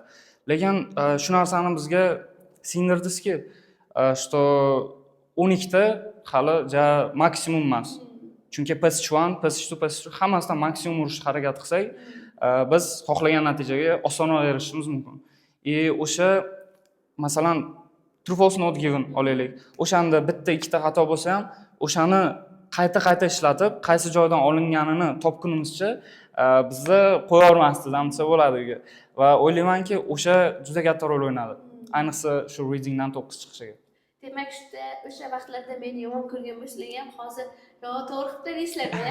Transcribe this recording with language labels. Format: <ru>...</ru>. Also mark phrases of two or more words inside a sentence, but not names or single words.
<uz>Lekin shu narsani bizga singdirdizki, что 12 ta hali maksimum emas. Chunki passage 1, passage 2, passage 3 hammasidan maksimum urishga harakat qilsak, biz xohlagan natijaga osonroq erishishimiz mumkin. O'sha masalan</uz> <en>true false not given</en> <uz>olaylik. O'shanda bitta ikkita xato bo'lsa ham, o'shani qayta ishlatib, qaysi joydan olinganini topgunimizcha bizni qo'ya olmasdi, desa bo'ladi uyga. Va o'ylaymanki, o'sha juda katta rol o'ynadi. Ayniqsa shu readingdan 9 chiqishiga. Demak, o'sha vaqtlarda meni yomon ko'rgan bo'lsangiz ham hozir to'g'ri qilib deysizlar-da.</uz>